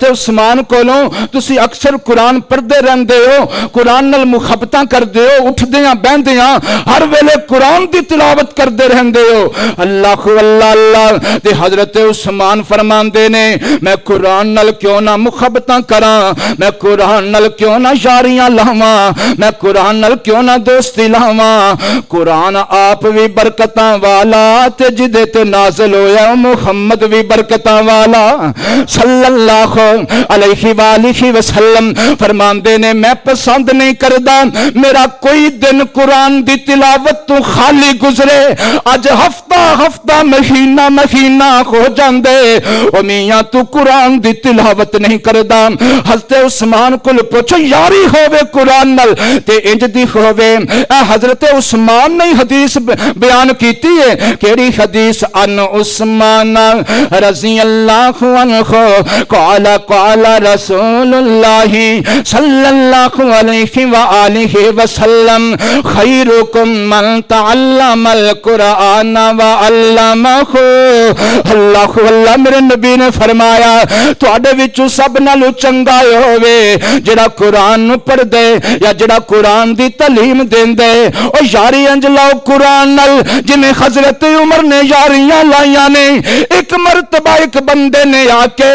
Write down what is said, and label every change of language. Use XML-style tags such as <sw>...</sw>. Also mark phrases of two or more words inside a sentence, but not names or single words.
<pa>ਉਸਮਾਨ ਕੋਲੋਂ ਤੁਸੀ ਅਕਸਰ ਕੁਰਾਨ ਪੜ੍ਹਦੇ ਰਹਿੰਦੇ ਹੋ ਕੁਰਾਨ ਨਾਲ ਮੁਹੱਬਤਾਂ ਕਰਦੇ ਹੋ ਉਠਦਿਆਂ ਬਹਿੰਦਿਆਂ ਹਰ ਵੇਲੇ ਕੁਰਾਨ ਦੀ ਤਿਲਾਵਤ ਕਰਦੇ ਰਹਿੰਦੇ ਹੋ ਅੱਲਾਹ ਅੱਲਾਹ ਅੱਲਾਹ ਤੇ ਹਜ਼ਰਤ ਉਸਮਾਨ ਫ਼ਰਮਾਂਦੇ ਨੇ ਮੈਂ ਕੁਰਾਨ ਨਾਲ ਕਿਉਂ ਨਾ ਮੁਹੱਬਤਾਂ ਕਰਾਂ ਮੈਂ ਕੁਰਾਨ ਨਾਲ ਕਿਉਂ ਨਾ ਯਾਰੀਆਂ ਲਾਵਾਂ ਮੈਂ ਕੁਰਾਨ ਨਾਲ ਕਿਉਂ ਨਾ ਦੋਸਤੀ ਲਾਵਾਂ ਕੁਰਾਨ ਆਪ ਭੀ ਬਰਕਤਾਂ ਵਾਲਾ ਤੇ ਜਿਦੇ ਤੇ ਨਾਜ਼ਿਲ ਹੋਇਆ ਮੁਹੰਮਦ ਭੀ ਬਰਕਤਾਂ ਵਾਲਾ ते जिदे ते नाज़िल होया मुहम्मद भी बरकतां वाला</pa> <ar>صلى الله عليه وآله وسلم</ar> <pa>ਫ਼ਰਮਾਂਦੇ ਨੇ ਮੈਂ ਪਸੰਦ ਨਹੀਂ ਕਰਦਾ ਮੇਰਾ ਕੋਈ ਦਿਨ ਕੁਰਾਨ ਦੀ ਤਿਲਾਵਤ ਤੋਂ ਖ਼ਾਲੀ ਗੁਜ਼ਰੇ ਅੱਜ ਹਫ਼ਤਾ ਹਫ਼ਤਾ ਮਹੀਨਾ ਮਹੀਨਾ ਹੋ ਜਾਂਦੇ ਓ ਮੀਆਂ ਤੂ ਕੁਰਾਨ ਦੀ ਤਿਲਾਵਤ ਨਹੀਂ ਕਰਦਾ ਹਜ਼ਰਤ ਉਸਮਾਨ ਕੋਲ ਪੁੱਛੋ ਯਾਰੀ ਹੋਵੇ ਕੁਰਾਨ ਨਾਲ ਤੇ ਇੰਜ ਦੀ ਹੋਵੇ ਏ ਹਜ਼ਰਤ ਉਸਮਾਨ ਨੇ ਹਦੀਸ ਬਯਾਨ ਕੀਤੀ ਹੈ ਕੇੜ੍ਹੀ ਹਦੀਸ</pa> <ar>عن عثمان رضي الله عنه قال قال رسول الله صلى الله عليه وآله وسلم خيركم من تعلم القرآن وعلمه</ar> <pa>ਅੱਲਾਹ ਅੱਲਾਹ ਮੇਰੇ ਨਬੀ ਨੇ ਫ਼ਰਮਾਇਆ ਤੁਹਾਡੇ ਵਿਚੋਂ ਸਭ ਨਾਲੋਂ ਚੰਗਾ ਹੋਵੇ ਜੇੜ੍ਹਾ ਕੁਰਾਨ ਨੂੰ ਪੜ੍ਹਦੇ ਯਾ ਜੇੜ੍ਹਾ ਕੁਰਾਨ नूं पढ़दे या जेड़ा कुरान ਦੀ ਤਾਲੀਮ ਦੇਂਦੇ ਓ ਯਾਰੀ ਇੰਜ ਲਾਓ ਕੁਰਾਨ ਨਾਲ ਜਿਵੇਂ ਹਜ਼ਰਤ ਉਮਰ ਨੇ ਯਾਰੀਆਂ ਲਾਈਆਂ ਨੇ ਏਕ ਮਰਤਬਾ ਏਕ ਬੰਦੇ ਨੇ ਆਕੇ</pa>